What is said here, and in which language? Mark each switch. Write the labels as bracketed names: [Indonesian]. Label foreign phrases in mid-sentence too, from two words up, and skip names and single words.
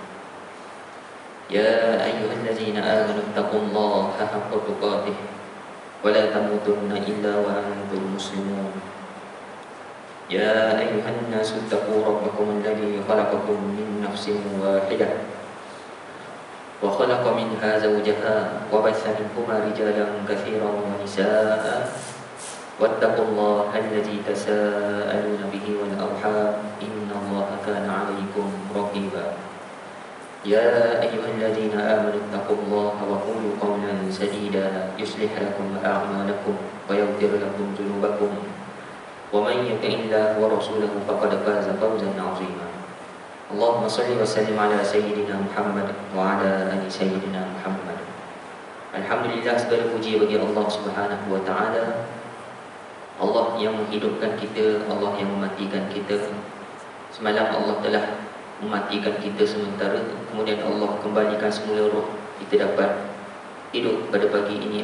[Arabic] يا أيها الذين آمنوا اتقوا الله حق تقاته ولا تموتن إلا وأنتم مسلمون. يا أيها الناس اتقوا ربكم الذي خلقكم من نفس واحدة وخلق منها زوجها وبث منهما رجالا كثيرا ونساء واتقوا الله الذي تساءلون به والأرحام إن الله كان عليكم رقيبا. يا أيها الذين آمنوا اتقوا الله وقولوا قولا سديدا يصلح لكم أعمالكم ويغفر لكم ذنوبكم ومن يطع الله ورسوله فقد فاز فوزا عظيما. اللهم صل وسلم على سيدنا محمد وعلى آل سيدنا محمد. [Malay] Alhamdulillah, segala puji bagi Allah [Arabic] سبحانه وتعالى. [Malay] Allah yang menghidupkan kita, Allah yang mematikan kita. Semalam Allah telah mematikan kita sementara, kemudian Allah kembalikan semula roh kita dapat hidup pada pagi ini.